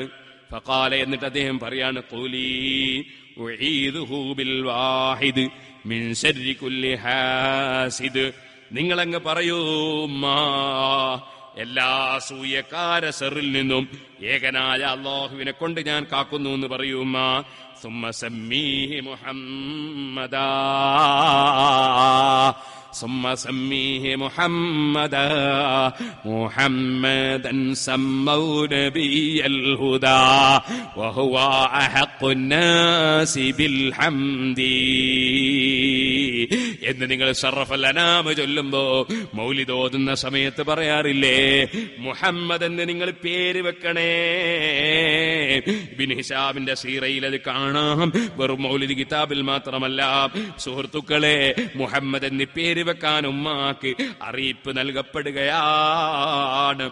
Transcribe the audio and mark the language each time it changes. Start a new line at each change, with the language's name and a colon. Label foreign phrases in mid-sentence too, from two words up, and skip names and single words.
Arabic: ഫഖാല,
Malayalam: എന്നിട്ട് അദ്ദേഹം പറയാണ്,
Arabic: قولي أعيذه بالواحد من شر كل حاسد.
Malayalam: നിങ്ങളങ്ങ് പറയൂ, എല്ലാ സൂയക്കാര സെറിൽ നിന്നും ഏകനായ അല്ലാഹുവിനെ കൊണ്ട് ഞാൻ കാക്കുന്നു എന്ന് പറയൂ.
Arabic: ثم سميه محمدا, ثم سميه محمدا محمدا سموا نبي الهدى وهو أحق الناس بالحمد
Malayalam: എന്ന് നിങ്ങൾ ശറഫൽ അനാമ ചൊല്ലുമ്പോ മൗലിദ് ഓതുന്ന സമയത്ത് പറയാറില്ലേ, മുഹമ്മദ് എന്ന് നിങ്ങൾ പേര് വെക്കണേ. ഇബ്നു ഹിശാമിന്റെ സീറയിൽ അത് കാണാം. വെറും മൗലിദ് കിതാബിൽ മാത്രമല്ല സുഹൃത്തുക്കളെ, മുഹമ്മദ് എന്ന് പേര് വെക്കാൻ ഉമ്മാക്ക് അറിയിപ്പ് നൽകപ്പെടുകയാണ്.